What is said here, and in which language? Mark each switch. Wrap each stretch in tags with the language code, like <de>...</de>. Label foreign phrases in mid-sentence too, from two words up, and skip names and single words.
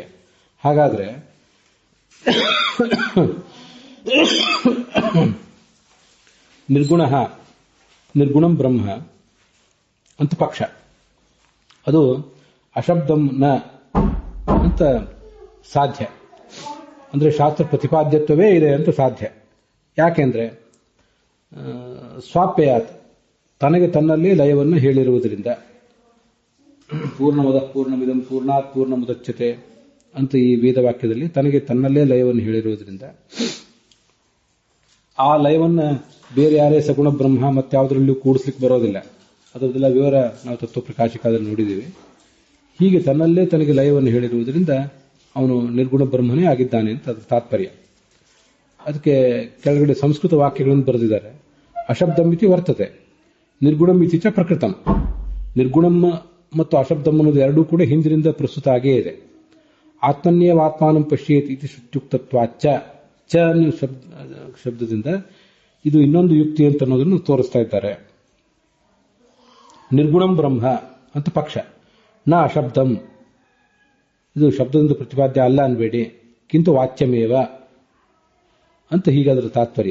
<kn>ಹಾಗಾದ್ರೆ</kn> <sa>ನಿರ್ಗುಣಂ ಬ್ರಹ್ಮ</sa> <kn>ಅಂತ ಪಕ್ಷ, ಅದು ಅಶಬ್ದಂನ ಅಂತ ಸಾಧ್ಯ. ಅಂದ್ರೆ ಶಾಸ್ತ್ರ ಪ್ರತಿಪಾದ್ಯತ್ವವೇ ಇದೆ ಅಂತ ಸಾಧ್ಯ. ಯಾಕೆಂದ್ರೆ ಸ್ವಾಪ್ಯಾತ್, ತನಗೆ ತನ್ನಲ್ಲಿ ಲಯವನ್ನು ಹೇಳಿರುವುದರಿಂದ,</kn> <sa>ಪೂರ್ಣಮದ ಪೂರ್ಣಮಿದಂ ಪೂರ್ಣಾತ್ ಪೂರ್ಣಮುದಚ್ಯತೆ</sa> <kn>ಅಂತ ಈ ವೇದವಾಕ್ಯದಲ್ಲಿ ತನಗೆ ತನ್ನಲ್ಲೇ ಲಯವನ್ನು ಹೇಳಿರುವುದರಿಂದ, ಆ ಲಯವನ್ನು ಬೇರೆ ಯಾರೇ ಸಗುಣ ಬ್ರಹ್ಮ ಮತ್ತಾವುದರಲ್ಲೂ ಕೂಡಿಸ್ಲಿಕ್ಕೆ ಬರೋದಿಲ್ಲ. ಅದರದೆಲ್ಲ ವಿವರ ನಾವು ತತ್ವ ಪ್ರಕಾಶಿಕಾದಲ್ಲಿ ನೋಡಿದ್ದೀವಿ. ಹೀಗೆ ತನ್ನಲ್ಲೇ ತನಗೆ ಲಯವನ್ನು ಹೇಳಿರುವುದರಿಂದ ಅವನು ನಿರ್ಗುಣ ಬ್ರಹ್ಮನೇ ಆಗಿದ್ದಾನೆ ಅಂತ ಅದರ ತಾತ್ಪರ್ಯ. ಅದಕ್ಕೆ ಕೆಳಗಡೆ ಸಂಸ್ಕೃತ ವಾಕ್ಯಗಳನ್ನು ಬರೆದಿದ್ದಾರೆ.</kn> <sa>ಅಶಬ್ದಮಿತಿ ವರ್ತತೆ, ನಿರ್ಗುಣಮಿತಿ ಚ ಪ್ರಕೃತಂ.</sa> <kn>ನಿರ್ಗುಣಂ ಮತ್ತು ಅಶಬ್ದಂ ಅನ್ನೋದು ಎರಡೂ ಕೂಡ ಹಿಂದಿನಿಂದ ಪ್ರಸ್ತುತ ಆಗೇ ಇದೆ.</kn> <sa>ಆತ್ಮನ್ಯೇವ ಆತ್ಮಾನಂ ಪಶ್ಯೇತ್ ಇತಿ ಶ್ರುತ್ಯುಕ್ತತ್ವಾಚ್ಚ,</sa> <kn>ಚ ಶಬ್ದದಿಂದ ಇದು ಇನ್ನೊಂದು ಯುಕ್ತಿ ಅಂತ ಅನ್ನೋದನ್ನು ತೋರಿಸ್ತಾ ಇದ್ದಾರೆ.</kn> <sa>ನಿರ್ಗುಣಂ ಬ್ರಹ್ಮ</sa> <kn>ಅಂತ ಪಕ್ಷ,</kn> <sa>ನ ಅಶಬ್ದಂ,</sa> <kn>ಇದು ಶಬ್ದದಿಂದ ಪ್ರತಿಪಾದ್ಯ ಅಲ್ಲ ಅನ್ಬೇಡಿ,</kn> <sa>ಕಿಂತು ವಾಚ್ಯಮೇವ</sa> <kn>ಅಂತ ಹೀಗಾದ್ರ ತಾತ್ಪರ್ಯ.</kn>